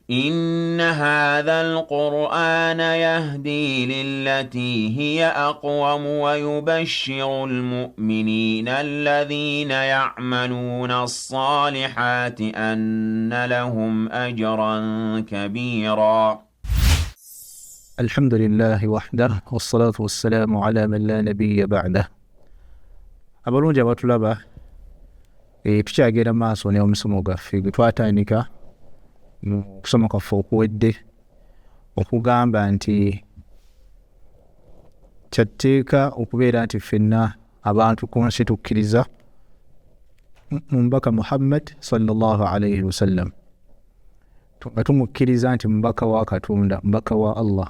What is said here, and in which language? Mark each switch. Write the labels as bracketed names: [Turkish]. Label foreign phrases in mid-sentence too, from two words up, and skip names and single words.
[Arabic] إن هذا القرآن يهدي للتي هي أقوم ويبشر المؤمنين الذين يعملون الصالحات أن لهم أجرا كبيرا. الحمد لله وحده والصلاة والسلام على من لا نبي بعده. [Ganda] abalungi abatulaba tukyagenda maaso n'omusomo gwaffe gwe twatandika mu kusoma kwaffe okuwedde okugamba nti kyatteeka okubeera nti ffenna abantu ku nsi tukkiriza mu mbaka Muhammad [Arabic] صلى الله عليه وسلم, [Ganda] nga tumukkiriza nti mubaka wa Katonda, mubaka wa Allah.